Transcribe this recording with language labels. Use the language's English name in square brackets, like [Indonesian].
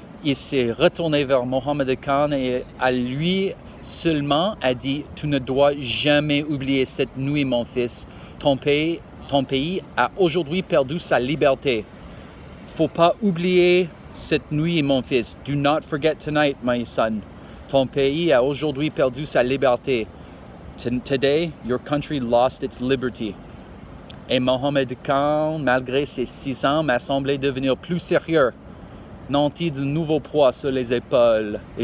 [French] Il s'est retourné vers Mohammed Khan et à lui seulement a dit « Tu ne dois jamais oublier cette nuit, mon fils. Ton pays a aujourd'hui perdu sa liberté. Faut pas oublier cette nuit, mon fils. [English] Do not forget tonight, my son. [French] Ton pays a aujourd'hui perdu sa liberté. [English] Today, your country lost its liberty. [French] » Et Mohammed Khan, malgré ses 6 ans, m'a semblé devenir plus sérieux, nanti de nouveau poids sur les épaules.